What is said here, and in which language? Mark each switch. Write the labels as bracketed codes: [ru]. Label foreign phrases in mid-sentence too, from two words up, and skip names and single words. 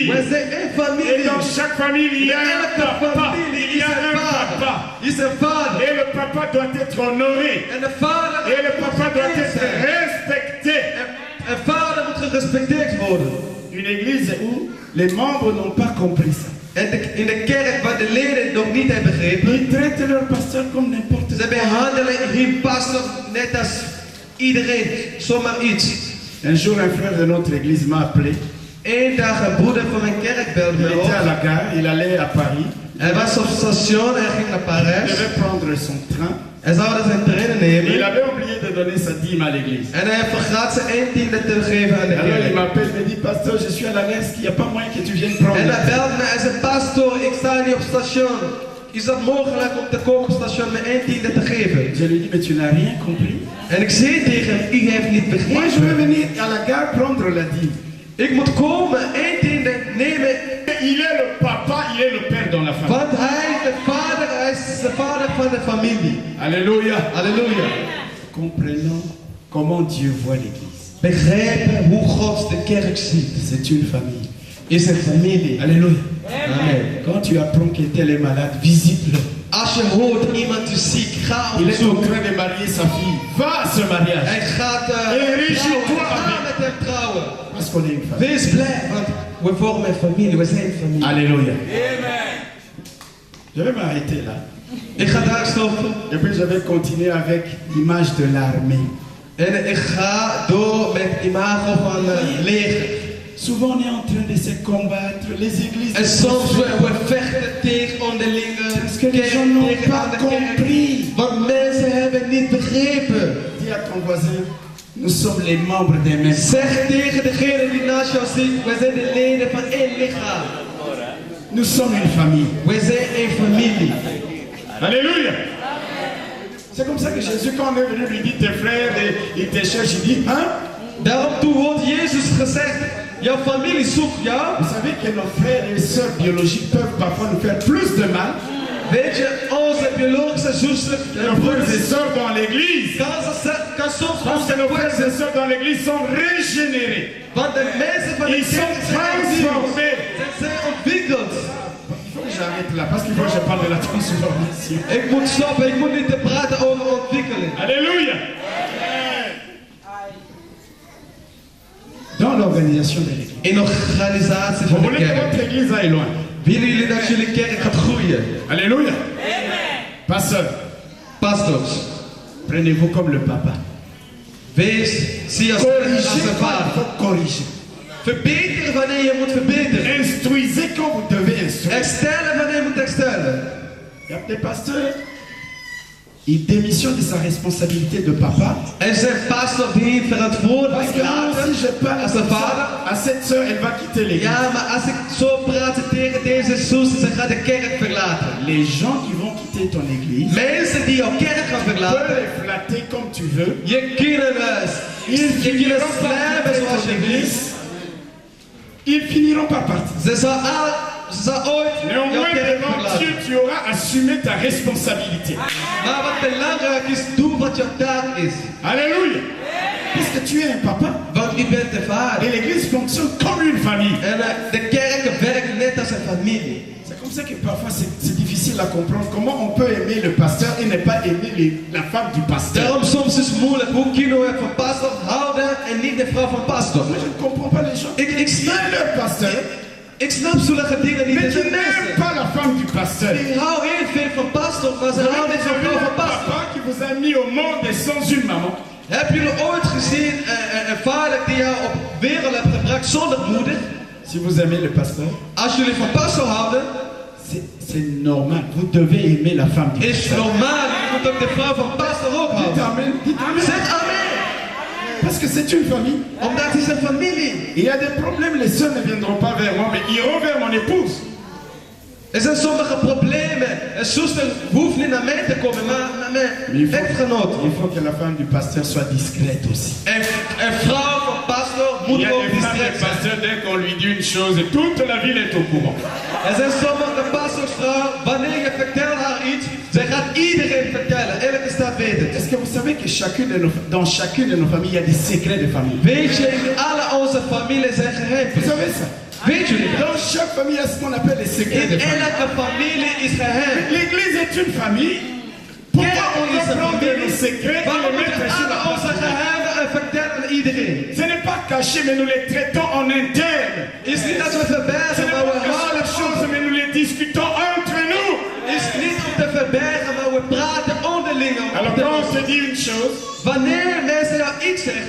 [nl] wij zijn één [fr] Et [nl] familie. [fr] dans chaque famille, il y a un [nl] Elke [fr] papa. [nl] familie [fr] Il y [nl] is [fr] a [nl] een [fr] un [nl] vader. [fr] papa. [nl] Is een vader. [fr] Et le papa doit être honoré. [nl] En de vader [fr] Et le papa doit [nl] moet [fr] être [nl] zijn. [fr] respecté. [nl] En vader moet gerespecteerd worden. [fr] Une église où les membres n'ont pas compris ça. [nl] En in de kerk waar de leden het nog niet hebben begrepen, [fr] Ils traitent leur pasteur comme n'importe [nl] ze [fr] qui. [nl] behandelen hun pastor net als iedereen, zomaar iets. [fr] Un jour, un frère de notre église m'a appelé. [nl] Eén dag een broeder van mijn kerk belde [fr] Il me était à [nl] op. [fr] la gare, il allait à Paris. [nl] Hij was op het station, hij ging naar [fr] Il [nl] Parijs. [fr] devait prendre son train. [nl] Hij zou zijn trein [fr] Il [nl] nemen. [fr] avait oublié de donner sa dîme à l'église. [nl] En hij vergat zijn 1/10 te geven aan de [fr] Alors il [nl] kerk. [fr] m'appelle, il me dit, pasteur, je suis à la gare, est-ce qu'il n'y a pas moyen que tu viennes prendre? [nl] En hij belt me en zegt, pastor, ik sta hier op het station. Is dat mogelijk om te komen op het station met 1/10 te geven? [fr] Je lui dis, mais tu n'as rien compris. [nl] En ik zei tegen hem, u heeft niet [fr] Moi, je vais [nl] begrepen. [fr] venir à la gare prendre la dîme. [nl] Ik moet komen, 1/10 nemen. [fr] Il est le papa, il est le père dans la famille. [nl] Want hij is de vader, hij is de vader van de familie. [fr] Alléluia. [nl] Halleluja. [fr] Comprenons comment Dieu voit l'église. [nl] Begrijpen hoe God de kerk ziet. [fr] C'est une famille. [nl] Is een familie. [fr] Alléluia. [nl] Amen. [fr] Quand tu apprends que tel est malade, visite-le. [nl] Als je hoort iemand is ziek, ga op [fr] Il est en [nl] zoek. [fr] train de marier sa fille. Va à ce mariage. [nl] Hij gaat [fr] réjouis-toi [nl] trouwen. Ga [fr] avec. [nl] met hem trouwen. [fr] Parce qu'on est une famille. [nl] Wees blij, want we vormen een familie, we zijn een familie. [fr] Alléluia. Je vais m'arrêter là. [nl] Ik ga daar stoppen [fr] Et puis je vais continuer avec l'image de l'armée. [nl] en ik ga door met het imago van leger. [fr] Souvent on est en train de se combattre. Les églises. [nl] En soms we vechten tegen onderlinge [fr] Parce que les gens n'ont [nl] tegen [fr] pas [nl] aan de kerk. [fr] compris. [nl] Want mensen hebben niet begrepen. [fr] Dis à ton voisin, nous sommes les membres des mêmes. [nl] Zeg tegen degene die naast jou zit, wij zijn de leden van één lichaam. [fr] Nous sommes une famille. [nl] Wij zijn één familie. [fr] Alléluia. C'est comme ça que Jésus, quand on est venu, lui dit tes frères, et il te cherche, il dit, hein? [nl] Daarom toen wordt Jezus gezegd, jouw familie zoekt jou. [fr] Vous savez que nos frères et sœurs biologiques peuvent parfois nous faire plus de mal [nl] Weet je, onze biologische zusters [fr] que [nl] en [fr] nos frères [nl] broeders [fr] et sœurs dans l'église. [nl] kan soms [fr] Parce que [nl] onze [fr] nos frères [nl] broeders, [fr] et sœurs dans l'église sont régénérés. [nl] want de mensen van de [fr] Ils sont [nl] kerk zijn [fr] transformés. [nl] zijn ontwikkeld. [fr] Il faut que j'arrête là, parce qu'il faut que je parle de la transformation. [nl] Ik moet stoppen, ik moet niet te praten over ontwikkeling. [fr] Alléluia. Dans l'organisation de l'église. [nl] In de organisatie [fr] Vous [nl] van de [fr] voulez que [nl] kerk. [fr] votre église aille loin. [nl] Willen jullie dat jullie kerk gaat groeien? [fr] Alléluia. Pasteur, [nl] Pastors, [fr] prenez-vous comme le papa. [nl] wees, zie als [fr] Corrigez [nl] een [fr] quand il [nl] vader. [fr] faut corriger. [nl] Verbeteren wanneer je moet verbeteren. [fr] Instruisez quand vous devez instruire. [nl] Herstellen wanneer je moet herstellen. [fr] Il y a des pasteurs, il démissionne de sa responsabilité de papa. [nl] En zijn pastor die verantwoordelijk [fr] Parce que moi [nl] laten [fr] aussi je parle [nl] als een vader. [fr] à cette sœur, elle va quitter l'église. [nl] Ja, maar als ik zo praat tegen deze zuster, ze gaat de kerk verlaten. [fr] Les gens qui vont quitter ton église [nl] Mensen die jouw kerk gaan [fr] peuvent [nl] verlaten, [fr] les flatter comme tu veux. [nl] je kunnen slijmen zoals je wilt. [fr] Ils finiront par partir. [nl] Ze zal ooit jouw [fr] Néanmoins, [nl] kerk [fr] devant [nl] verlaten. [fr] Dieu, tu auras assumé ta responsabilité. [nl] Maar wat belangrijk is, doe wat jouw taak is. [fr] Alléluia. Puisque tu es un papa. [nl] Want u bent de vader. [fr] Et l'église fonctionne comme une famille. [nl] En de kerk werkt net als een familie. [fr] C'est comme ça que parfois c'est difficile à comprendre. Comment on peut aimer le pasteur et ne pas aimer la femme du pasteur. [nl] Daarom soms is het moeilijk. Hoe kunnen we van pastor houden en niet de vrouw van pastor? [fr] Moi, je ne comprends pas les gens. [nl] Ik snap [fr] Aime leur pasteur, [nl] Ik snap zulke dingen niet. [fr] mais [nl] Er [fr] tu [nl] zijn [fr] n'aimes [nl] mensen [fr] pas la femme du pasteur. [nl] die houden heel veel van pastor, maar ze houden niet van vrouw van [fr] Un [nl] pastor. [fr] papa qui vous a mis au monde sans une maman. [nl] Heb jullie ooit gezien een vader die jou op wereld heeft gebracht zonder moeder? [fr] Si vous aimez le pasteur, [nl] Als jullie van pastor houden, [fr] c'est normal. Vous devez aimer la femme du [nl] is [fr] pasteur. [nl] normaal. Je moet ook de vrouw van pastor ook [fr] Dites [nl] houden. [fr] amen. Dites amen. [nl] Zeg amen. [fr] Parce que c'est une famille. [nl] Omdat het is een familie. [fr] Il y a des problèmes, les sœurs ne viendront pas vers moi, mais iront vers mon épouse. [nl] Er zijn sommige problemen. Een zuster hoeft niet naar mij te komen, maar naar mijn echtgenoot. [fr] Il faut que la femme du pasteur soit discrète aussi. [nl] Een vrouw van pastor [fr] Il [nl] moet [fr] y a [nl] ook [fr] des femmes [nl] discreet [fr] de [nl] zijn. [fr] pasteur, dès qu'on lui dit une chose, toute la ville est au courant. [nl] Er zijn sommige pastorsvrouwen, wanneer je vertelt haar iets, zij gaat iedereen vertellen. Elke stad weet het. [fr] Est-ce que vous savez que dans chacune de nos familles, il y a des secrets de famille? [nl] Weet je, in alle onze families zijn geheim. [fr] Vous savez ça? [nl] Weet jullie dat? [fr] Dans chaque famille, il y a ce qu'on appelle les secrets [nl] In [fr] de famille. [nl] elke familie is geheim. [fr] L'église est une famille. Pourquoi on [nl] Kerk [fr] doit [nl] is een [fr] prendre [nl] familie. [fr] nos secrets et [nl] Waarom [fr] les [nl] moeten [fr] mettre sur [nl] alle [fr] la [nl] onze [fr] place? [nl] geheimen vertellen aan iedereen? [fr] Ce n'est pas caché, mais nous les traitons en interne. [nl] Is niet dat we [fr] Ce [nl] verbergen, [fr] n'est [nl] maar [fr] pas [nl] we [fr] cacher [nl] houden [fr] les choses, mais nous les discutons entre nous. [nl] Is niet om te verbergen, maar we praten onderling. [fr] Alors quand on se dit une chose, [nl] Wanneer mensen jou iets zeggen,